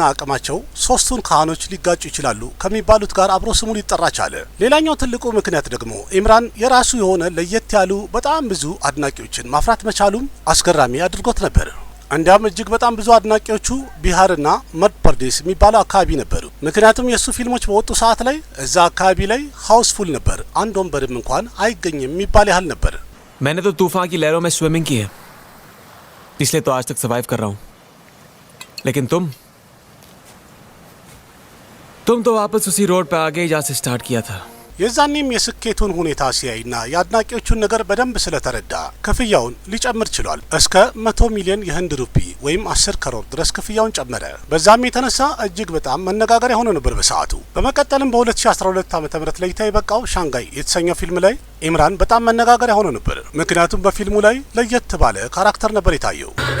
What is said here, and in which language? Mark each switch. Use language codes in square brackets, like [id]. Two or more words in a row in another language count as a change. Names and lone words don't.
[am] አቅማቸው ሶስቱን ካህኖች ሊጋጩ ይችላሉ ከሚባሉት ጋር አብሮ ስሙ ሊጠራ ቻለ። ሌላኛው ትልቁ ምክንያት ደግሞ ኢምራን የራሱ የሆነ ለየት ያሉ በጣም ብዙ አድናቂዎችን ማፍራት መቻሉም አስገራሚ አድርጎት ነበር። እንዲያም እጅግ በጣም ብዙ አድናቂዎቹ ቢሃርና መድ ፐርዴስ የሚባለው አካባቢ ነበሩ። ምክንያቱም የሱ ፊልሞች በወጡ ሰዓት ላይ እዛ አካባቢ ላይ ሃውስፉል ነበር፣ አንድ ወንበርም እንኳን አይገኝም የሚባል ያህል ነበር። [hi] मैंने तो तूफान की लहरों में स्विमिंग की है, इसलिए तो आज तक सर्वाइव कर रहा हूं। लेकिन तुम तो वापस उसी रोड पे आ गए जहां से स्टार्ट किया था। [am] የዛኔም የስኬቱን ሁኔታ ሲያይና የአድናቂዎቹን ነገር በደንብ ስለተረዳ ክፍያውን ሊጨምር ችሏል። እስከ 100 ሚሊዮን የህንድ ሩፒ ወይም 10 ከሮር ድረስ ክፍያውን ጨመረ። በዛም የተነሳ እጅግ በጣም መነጋገሪያ ሆኖ ነበር በሰዓቱ። በመቀጠልም በ2012 ዓ.ም ለእይታ የበቃው ሻንጋይ የተሰኘው ፊልም ላይ ኢምራን በጣም መነጋገሪያ ሆኖ ነበር። ምክንያቱም በፊልሙ ላይ ለየት ባለ ካራክተር ነበር የታየው።